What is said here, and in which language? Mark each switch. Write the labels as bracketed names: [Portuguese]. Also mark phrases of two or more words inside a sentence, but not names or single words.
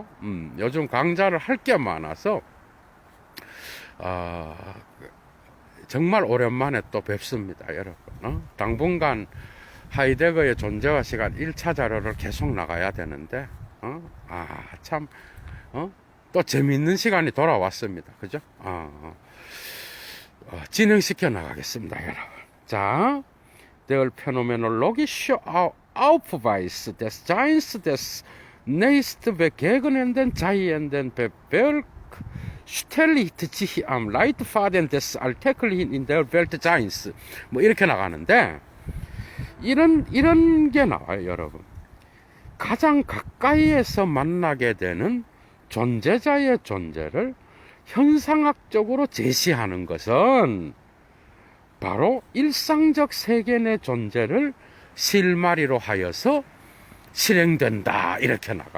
[Korean] 요즘 강좌를 할 게 많아서, 정말 오랜만에 또 뵙습니다, 여러분. 당분간 하이데거의 존재와 시간 1차 자료를 계속 나가야 되는데, 또 재미있는 시간이 돌아왔습니다. 그죠? 진행시켜 나가겠습니다, 여러분. 자, [German] der phänomenologische Aufweis des Seins des nächst begegnenden Seienden stellt sich am Leitfaden des Alltäglichen in der Welt Seins. [Korean] 뭐 이렇게 나가는데, 이런 게 나와요, 여러분. 가장 가까이에서 만나게 되는 존재자의 존재를 현상학적으로 제시하는 것은 바로 일상적 세계 내 존재를 실마리로 하여서 실행된다, 이렇게 나가.